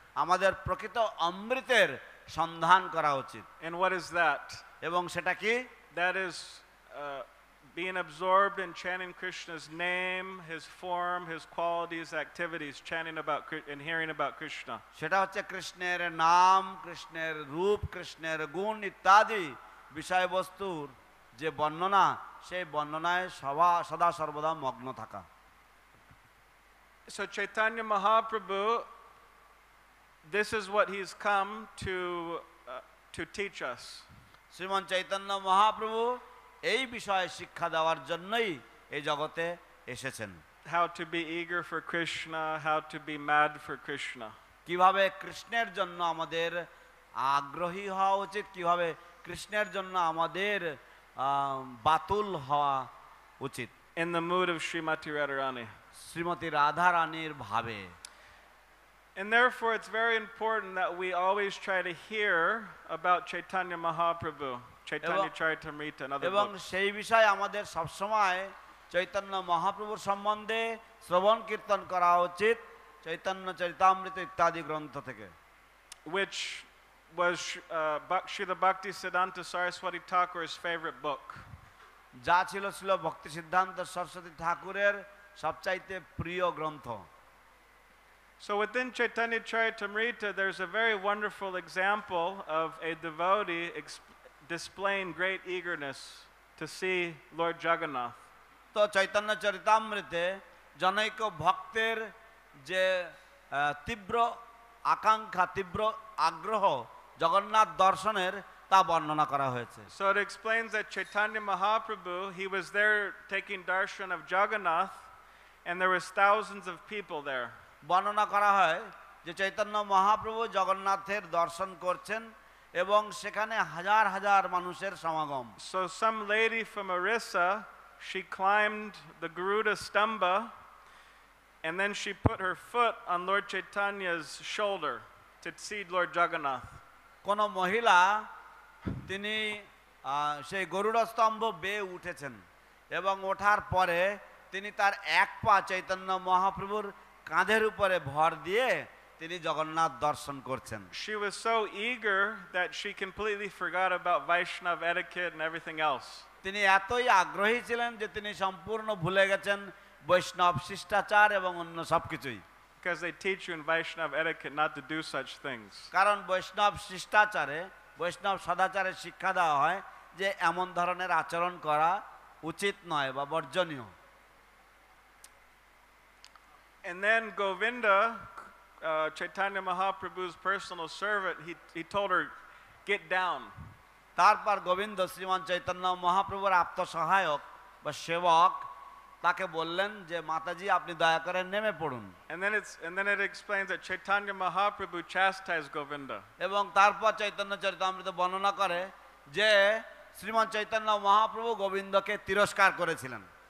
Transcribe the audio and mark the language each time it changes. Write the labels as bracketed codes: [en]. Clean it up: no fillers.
[bn] আমাদের প্রকৃত অমৃতের সন্ধান করা উচিত। [en] And what is that? [bn] এবং সেটা কি? [en] That is being absorbed in chanting Krishna's name, his form, his qualities, activities, chanting about and hearing about Krishna. [bn] সেটা হচ্ছে কৃষ্ণের নাম, কৃষ্ণের রূপ, কৃষ্ণের গুণ ইত্যাদি বিষয়বস্তুর যে বর্ণনা, সেই বর্ণনায় সদা সর্বদা মগ্ন থাকা। [en] So Chaitanya Mahaprabhu, this is what he's come to teach us. [bn] শ্রীমন চৈতন্য মহাপ্রভু এই বিষয়ে শিক্ষা দেওয়ার জন্যই এই জগতে এসেছেন। [en] How to be eager for Krishna, how to be mad for Krishna. [bn] কিভাবে কৃষ্ণের জন্য আমাদের আগ্রহী হওয়া উচিত, কিভাবে কৃষ্ণের জন্য আমাদের বাতুল হওয়া উচিত। [en] In the mood of Srimati Radharani. [bn] Shrimati Radha রানীর ভাবে। [en] And therefore it's very important that we always try to hear about Chaitanya Mahaprabhu, Chaitanya Charitamrita and other [bn] এবং [en] books. [bn] সেই বিষয়ে আমাদের সবসময় চৈতন্য মহাপ্রভুর সম্বন্ধে শ্রবণ কীর্তন করা উচিত চৈতন্য চরিতামৃত ইত্যাদি গ্রন্থ থেকে। [en] Which was Srila Bhakti Siddhanta Saraswati Thakur's favorite book. [bn] যা ছিল ভক্তি সিদ্ধান্ত সরস্বতী ঠাকুরের সবচাইতে প্রিয় গ্রন্থ। [en] So within Chaitanya Charitamrita, there's a very wonderful example of a devotee displaying great eagerness to see Lord Jagannath. [bn] তো চৈতন্য চরিতামৃতে জনৈক ভক্তের যে তীব্র আকাঙ্ক্ষা, তীব্র আগ্রহ জগন্নাথ দর্শনের, তা বর্ণনা করা হয়েছে। [en] So it explains that Chaitanya Mahaprabhu, he was there taking darshan of Jagannath, and there was thousands of people there. [bn] বর্ণনা করা হয় যে চৈতন্য মহাপ্রভু জগন্নাথের দর্শন করছেন এবং সেখানে হাজার হাজার মানুষের সমাগম। [en] So some lady from Orissa, she climbed the Garuda Stamba, and then she put her foot on Lord Chaitanya's shoulder to see Lord Jagannath. [bn] কোন মহিলা তিনি সেই গরুড় স্তম্ভ বেয়ে উঠেছেন এবং ওঠার পরে তিনি তার এক পা চৈতন্য মহাপ্রভুর কাঁধের উপরে ভর দিয়ে তিনি জগন্নাথ দর্শন করছেন। [en] She was so eager that she completely forgot about Vaishnav etiquette and everything else. [bn] তিনি এতই আগ্রহী ছিলেন যে তিনি সম্পূর্ণ ভুলে গেছেন বৈষ্ণব শিষ্টাচার এবং অন্য সবকিছুই। [en] Because they teach you in Vaishnav etiquette not to do such things. [bn] কারণ বৈষ্ণব শিষ্টাচারে, বৈষ্ণব সদাচারে শিক্ষা দেওয়া হয় যে এমন ধরনের আচরণ করা উচিত নয় বা বর্জনীয়। [en] And then Govinda, Chaitanya Mahaprabhu's personal servant, he told her, get down. [bn] তারপর গোবিন্দ শ্রীমান চৈতন্য মহাপ্রভুর আত্মসহায়ক বা সেবক তাকে বললেন যে মাতাজি আপনি দয়া করে নেমে পড়ুন। [en] And then it explains that Chaitanya Mahaprabhu chastised Govinda. [bn] এবং তারপর চৈতন্য চরিতামৃত বর্ণনা করে যে শ্রীমান চৈতন্য মহাপ্রভু গোবিন্দকে তিরস্কার করেছিলেন